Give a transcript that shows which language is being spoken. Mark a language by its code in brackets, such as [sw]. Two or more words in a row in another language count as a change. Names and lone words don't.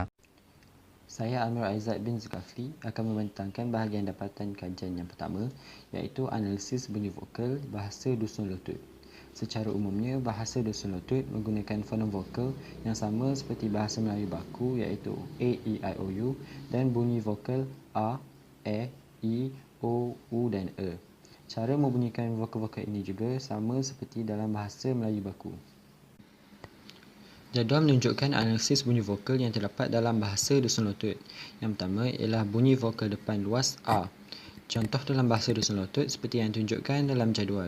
[ms] Saya Anwar Aizat bin Zulkafli akan membentangkan bahagian dapatan kajian yang pertama, iaitu analisis bunyi vokal bahasa Dusun Lotut. Secara umumnya, bahasa Dusun Lotut menggunakan fonem vokal yang sama seperti bahasa Melayu baku, iaitu A, E, I, O, U, dan bunyi vokal A, E, I, O, U dan E. Cara membunyikan vokal-vokal ini juga sama seperti dalam bahasa Melayu baku. Jadual menunjukkan analisis bunyi vokal yang terdapat dalam bahasa Dusun Lotut. Yang pertama ialah bunyi vokal depan luas A. Contoh dalam bahasa Dusun Lotut seperti yang ditunjukkan dalam jadual.